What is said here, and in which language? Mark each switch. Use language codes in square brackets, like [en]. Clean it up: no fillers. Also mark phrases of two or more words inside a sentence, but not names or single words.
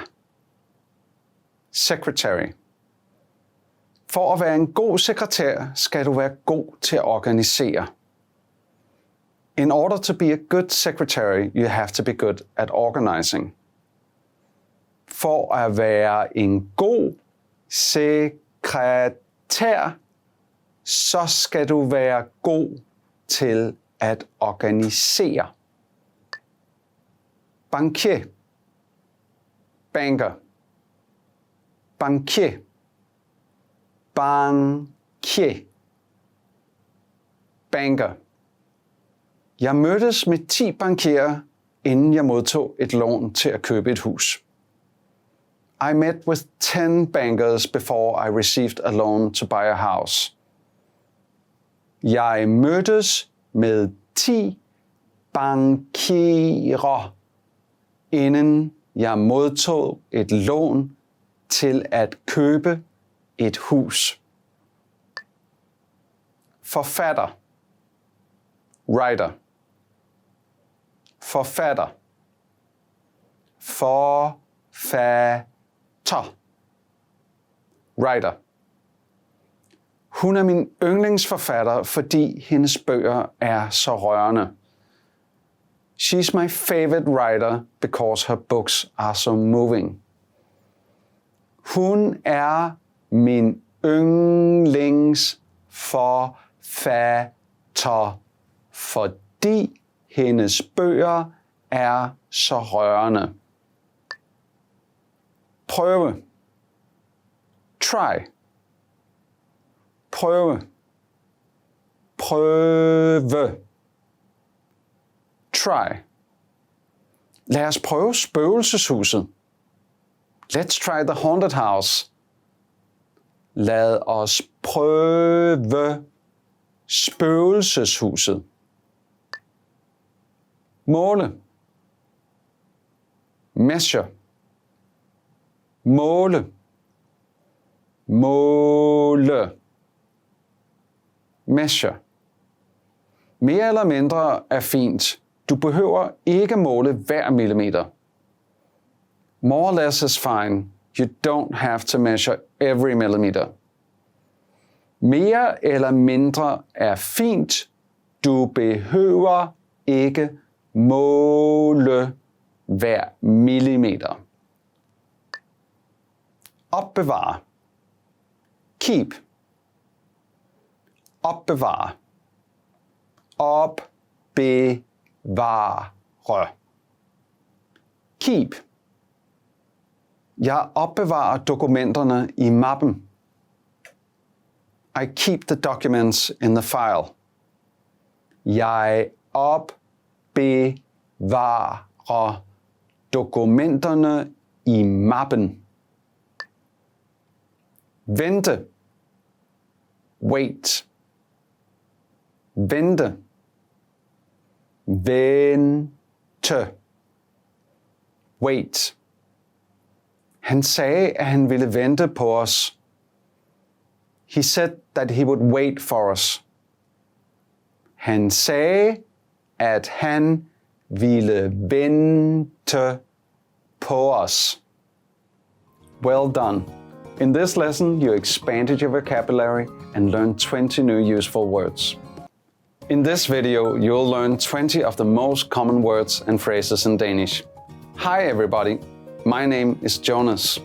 [en] Secretary. [da] For at være en god sekretær, skal du være god til at organisere. [en] In order to be a good secretary, you have to be good at organizing. [da] For at være en god sekretær, så skal du være god til at organisere. Bankier. Banker. Bankier. Bankier. [en] Banker. [da] Jeg mødtes med 10 bankierer, inden jeg modtog et lån til at købe et hus. [en] I met with 10 bankers before I received a loan to buy a house. [da] Jeg mødtes med 10 bankierer, inden jeg modtog et lån til at købe et hus. Forfatter. Writer. Forfatter. Forfatter. [en] Writer. [da] Hun er min yndlingsforfatter, fordi hendes bøger er så rørende. [en] She's my favorite writer because her books are so moving. [da] Hun er min yndlingsforfatter, fordi hendes bøger er så rørende. Prøve. Try. Prøve. Prøve. [en] Try. [da] Lad os prøve spøgelseshuset. [en] Let's try the haunted house. [da] Lad os prøve spøgelseshuset. Måle. Measure. Måle. Måle. [en] Measure. [da] Mere eller mindre er fint. Du behøver ikke måle hver millimeter. [en] More or less is fine. You don't have to measure every millimeter. [da] Mere eller mindre er fint. Du behøver ikke måle hver millimeter. Opbevare. Keep. Opbevare. Opbevare. [en] Keep. [da] Jeg opbevarer dokumenterne i mappen. [en] I keep the documents in the file. [da] Jeg opbevarer dokumenterne i mappen. Vente. Wait. Vente. Vente. [en] Wait. [da] Han sagde, at han ville vente på os. [en] He said that he would wait for us. [da] Han sagde, at han ville vente på os. [en] Well done. In this lesson, you expanded your vocabulary and learned 20 new useful words. In this video, you'll learn 20 of the most common words and phrases in Danish. Hi everybody, my name is Jonas.